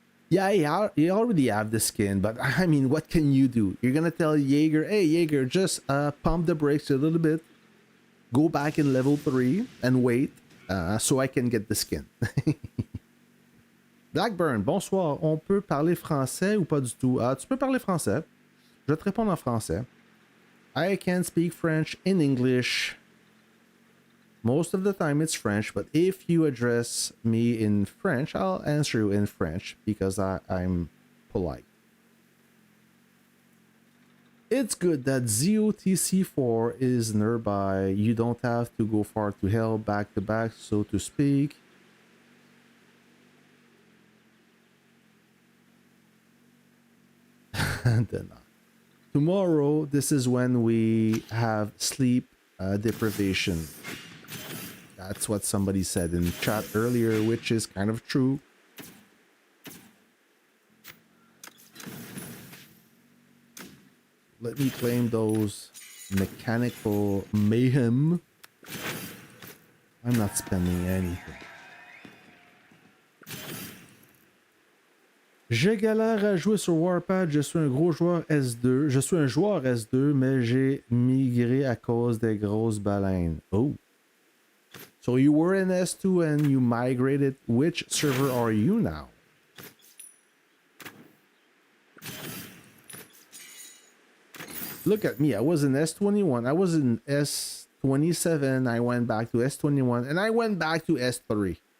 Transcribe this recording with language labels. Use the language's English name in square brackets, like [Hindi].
[English] Yeah, you already have the skin, but I mean, what can you do? You're gonna tell Jaeger, hey Jaeger, just pump the brakes a little bit, go back in level 3 and wait so I can get the skin. [French] Blackburn, bonsoir. On peut parler français ou pas du tout? Tu peux parler français. Je vais te répondre en français. [English] I can speak French in English. Most of the time it's French, but if you address me in French, I'll answer you in French because I'm polite. It's good that ZOTC4 is nearby. You don't have to go far to hell back to back, so to speak. Tomorrow, this is when we have sleep deprivation. That's what somebody said in chat earlier, which is kind of true. Let me claim those mechanical mayhem. I'm not spending anything. [French] Je galère à jouer sur Warpath, je suis un gros joueur S2. Je suis un joueur S2, mais j'ai migré à cause des grosses baleines. Oh. [English] So you were in S2 and you migrated. Which server are you now? Look at me. I was in S21. I was in S27. I went back to S21. And I went back to S3.